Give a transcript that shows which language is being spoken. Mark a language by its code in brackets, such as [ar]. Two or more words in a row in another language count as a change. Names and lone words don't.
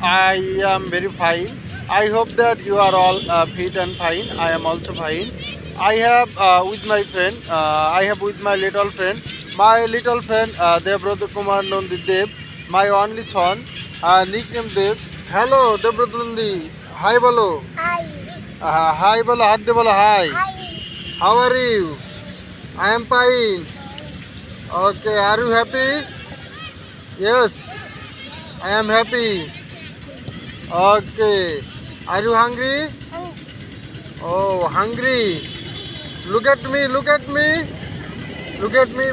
[en] I am very fine. I hope that you are all fit and fine. I am also fine. I have with my friend, I have with my little friend, Debrata Kumar Nandi Dev, my only son, nickname Dev. Hello Debrata Nandi, hi bolo. Hi. [bn] হাই বলো, হাত দে বলো হাই. [en] Hi. How are you? I am fine. Okay, are you happy? Yes, I am happy. Okay. Are you hungry? Oh, hungry. Look at me, look at me. Look at me.